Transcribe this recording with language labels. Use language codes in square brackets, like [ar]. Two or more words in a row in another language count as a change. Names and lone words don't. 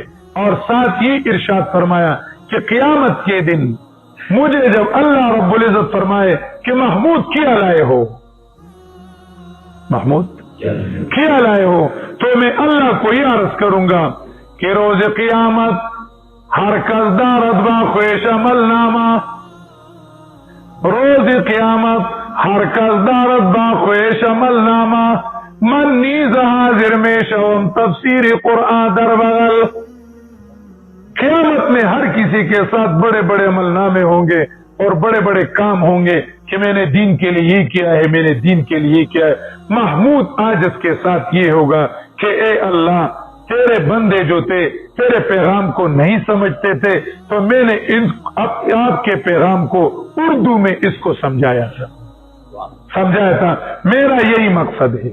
[ur] اور ساتھ یہ ارشاد فرمایا کہ قیامت کے دن مجھے جب اللہ رب العزت فرمائے کہ محمود کیا لائے ہو، محمود کیا لائے ہو، تو میں اللہ کو یہ عرض کروں گا کہ [fa] روز قیامت ہر کس دارت با خویش عمل نامہ، روز قیامت ہر کس دارت با خویش عمل نامہ، من نیز حاضر میں شوم تفسیر قرآن در بغل۔ [ur] قیامت میں ہر کسی کے ساتھ بڑے بڑے عمل نامے ہوں گے اور بڑے بڑے کام ہوں گے کہ میں نے دین کے لیے یہ کیا ہے، میں نے دین کے لیے یہ کیا ہے۔ محمود آج اس کے ساتھ یہ ہوگا کہ اے اللہ، تیرے بندے جو تھے تیرے پیغام کو نہیں سمجھتے تھے تو میں نے آپ کے پیغام کو اردو میں اس کو سمجھایا تھا، میرا یہی مقصد ہے۔